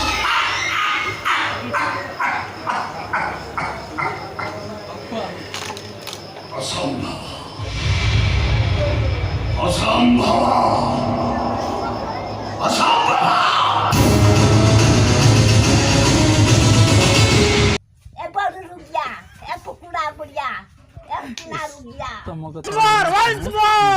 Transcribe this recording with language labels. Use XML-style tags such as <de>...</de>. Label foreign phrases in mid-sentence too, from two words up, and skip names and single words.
<bn>অসম্ভব, অসম্ভব, অসম্ভব।</bn> <pt>Rugia, é procurar mulher, é procurar mulher.</pt> <bn>তোমাকে</bn> <en>Once more, once more.</en>